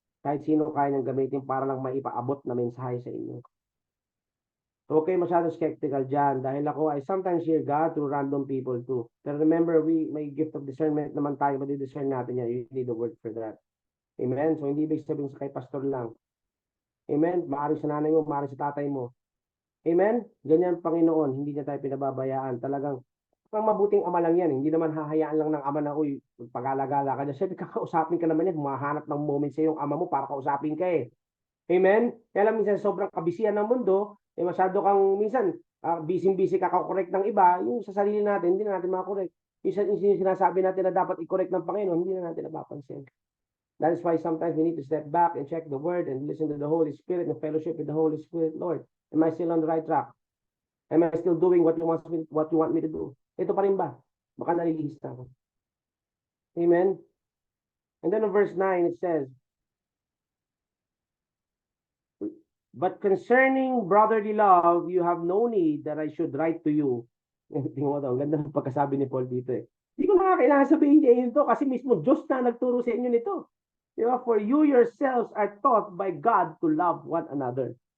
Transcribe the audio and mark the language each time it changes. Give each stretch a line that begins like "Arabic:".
Filipino: Kahit sino kaya niyang gamitin para lang maipaabot na mensahe sa inyo. Okay, masyadong skeptical dyan. Dahil ako,
English: I sometimes hear God through random people too.
Filipino: Pero remember, may gift of discernment naman tayo. Madi-discern natin yan.
English: You need the word for that.
Filipino: Amen? So, hindi ibig sabihin sa kay pastor lang. Amen? Maaaring sa nanay mo, maaaring sa tatay mo. Amen? Ganyan, Panginoon. Hindi niya tayo pinababayaan. Talagang, ang mabuting ama lang yan. Hindi naman hahayaan lang ng ama na, uy, pag-alagala ka dyan. Siyempre, kakausapin ka naman yan. Humahanap ng moment sa iyong ama mo para kausapin ka eh. Amen? Kaya lang minsan sobrang kabisihan ng mundo, masyado kang minsan, busy-busy kakakorek ng iba, yung sa sarili natin, hindi na natin makakorek. Minsan yung sinasabi natin na dapat i-correct ng Panginoon, hindi na natin napapansin.
English: That is why sometimes we need to step back and check the word and listen to the Holy Spirit and fellowship with the Holy Spirit. Lord, am I still on the right track? Am I still doing what you want me to do?
Filipino: Ito pa rin ba? Baka nalilihis na ako.
English: Amen? And then in verse 9, it says, but concerning brotherly love, you have no need that I should write to you.
Filipino: Tingnan mo daw, ang ganda ng pagkasabi ni Paul dito eh. Hindi ko na kailangan sabihin niya ito kasi mismo Diyos na nagturo sa inyo nito.
English: For you yourselves are taught by God to love one another.